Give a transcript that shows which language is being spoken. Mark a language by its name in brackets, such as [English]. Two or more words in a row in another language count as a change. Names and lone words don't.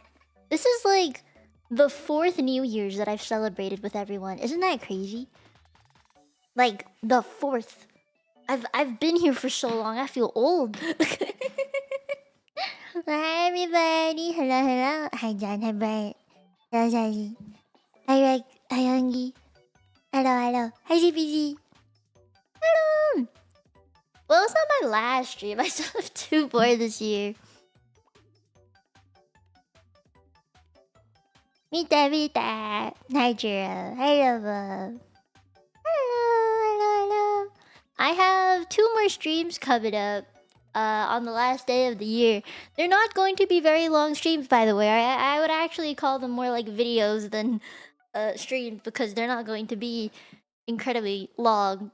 [English] This is like the 4th New Year's that I've celebrated with everyone. Isn't that crazy? Like the 4th. I've been here for so long. I feel old. Hi everybody. Hello, hello. Hi John. Hi Brian. Hello Zazie. Hi Reg. Hi Hungy. Hello, hello. Hi ZPZ. Hello. Well, it's not my last stream. I still have 2 more this year. Mite Mite. Hi Jiro. Hi Lobo. Hello. I have 2 more streams coming up on the last day of the year. They're not going to be very long streams, by the way. I would actually call them more like videos than streams because they're not going to be incredibly long.